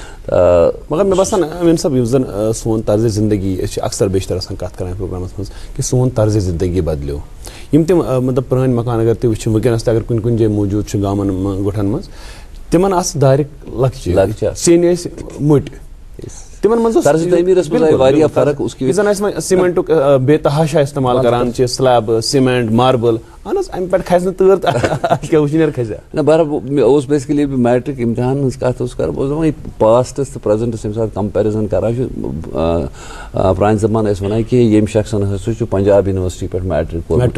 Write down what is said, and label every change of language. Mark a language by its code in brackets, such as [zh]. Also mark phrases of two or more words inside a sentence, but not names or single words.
[ks] مگر مےٚ باسان امین صٲب یُس زن سون طرزِ زندگی أسۍ چھِ اکثر بیشتر آسان کتھ کران پروگرامس منٛز کہ سون طرزِ زندگی بدلیو. یِم تِم مطلب پرٛٲنۍ مکان اگر تُہۍ وٕچھِو وٕنکیٚنس تہِ اگر کُنہِ کُنہِ جایہِ موٗجوٗد چھُ گامن گُٹھن منٛز، تِمن آسہٕ دارِ لۄکچہِ سیٚنۍ ٲسۍ مٔٹۍ. تمن منٛز طرز تعمیرس منٛز آیہِ واریاہ فرق. [ur] اس کی [ks] زن أسۍ سیمنٹُک بے تحاشا استعمال کران چھِ، سلیب، سیمنٹ، ماربل. اہن حظ امہِ پٮ۪ٹھ کھسہِ نہٕ تۭر تہٕ کیٛاہ وٕشنیر کھسہِ. نہ بہرحال مےٚ اوس بیسکلی میٹرک امتحان ہٕنٛز کتھ اوس کران. بہٕ اوسُس دپان یہِ پاسٹس تہٕ پریزنٹس ییٚمہِ ساتہٕ کمپیرزن کران چھُ، پرانہِ زمانہٕ ٲسۍ ونان کہ ییٚمہِ شخصن ہسا چھُ پنجاب یونیورسٹی پٮ۪ٹھ میٹرک کوٚرمُت.